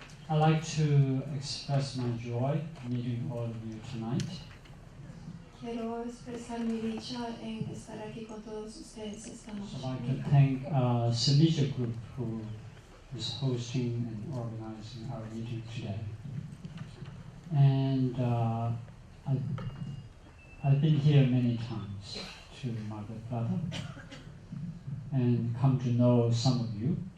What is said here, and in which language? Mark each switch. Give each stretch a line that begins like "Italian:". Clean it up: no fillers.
English: I'd like to express my joy meeting all of you tonight.
Spanish: Quiero expresar mi dicha en estar aquí con todos ustedes esta noche.
English: I'd like to thank Semija Group who is hosting and organizing our meeting today. And I've been here many times to Plata and come to know some of you.